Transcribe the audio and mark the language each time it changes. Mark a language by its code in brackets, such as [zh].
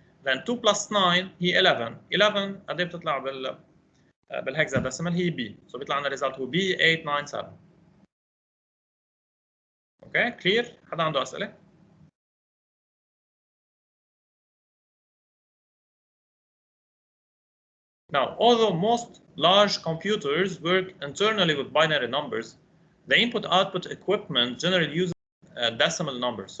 [en] Then 2 plus 9 هي 11. [ar] 11 قد ايه بتطلع بالهكزاديسيمال هي B. So بيطلع لنا result هو B 897. [en] Okay, clear؟ [ar] حدا عنده أسئلة؟ [en] Now, although most large computers work internally with binary numbers, the input-output equipment generally uses decimal numbers.